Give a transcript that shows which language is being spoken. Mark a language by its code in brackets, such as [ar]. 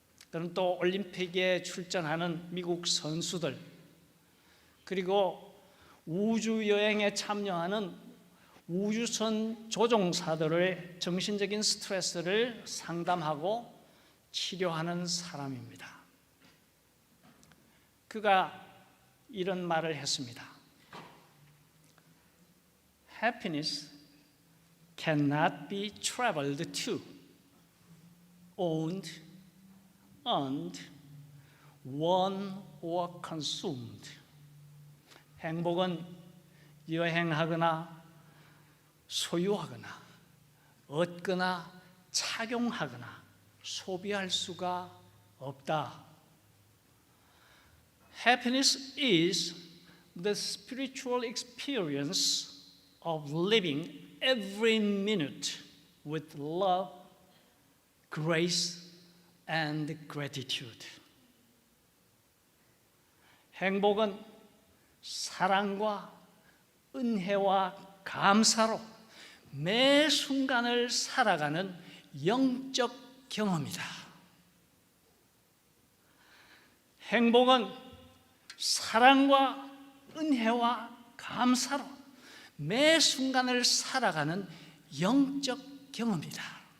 [ko] 그는 또 올림픽에 출전하는 미국 선수들, 그리고 우주여행에 참여하는 우주선 조종사들의 정신적인 스트레스를 상담하고 치료하는 사람입니다. 그가 이런 말을 했습니다. [en] Happiness cannot be traveled to, owned, earned, won or consumed. [ko] 행복은 여행하거나 소유하거나 얻거나 착용하거나 소비할 수가 없다. [en] Happiness is the spiritual experience of living every minute with love, grace, and gratitude. [ko] 행복은 사랑과 은혜와 감사로 매 순간을 살아가는 영적 경험이다. 행복은 사랑과 은혜와 감사로 매 순간을 살아가는 영적 경험이다.